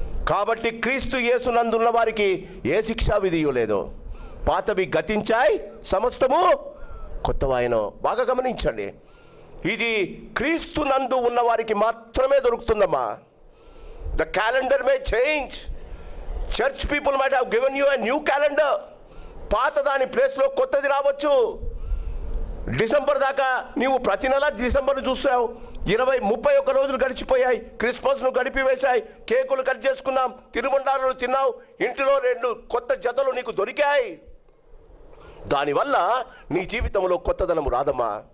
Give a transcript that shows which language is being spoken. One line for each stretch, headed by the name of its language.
Telugu: కాబట్టి క్రీస్తు యేసునందున్న వారికి ఏ శిక్షా విధియు లేదు. పాతవి గతించాయి, సమస్తము కొత్తవాయను. బాగా గమనించండి, ఇది క్రీస్తునందు ఉన్న వారికి మాత్రమే దొరుకుతుందమ్మా.
English: The calendar may change. Church people might have given you a new calendar.
Telugu: పాత దాని ప్లేస్లో కొత్తది రావచ్చు. డిసెంబర్ దాకా నీవు ప్రతి నెల డిసెంబర్ చూసావు. 31 రోజులు గడిచిపోయాయి. క్రిస్మస్ను గడిపివేశాయి. కేకులు కట్ చేసుకున్నాం, తిరుమండాలు తిన్నావు, ఇంటిలో 2 కొత్త జతలు నీకు దొరికాయి. దానివల్ల నీ జీవితంలో కొత్తదనం రాదమ్మా.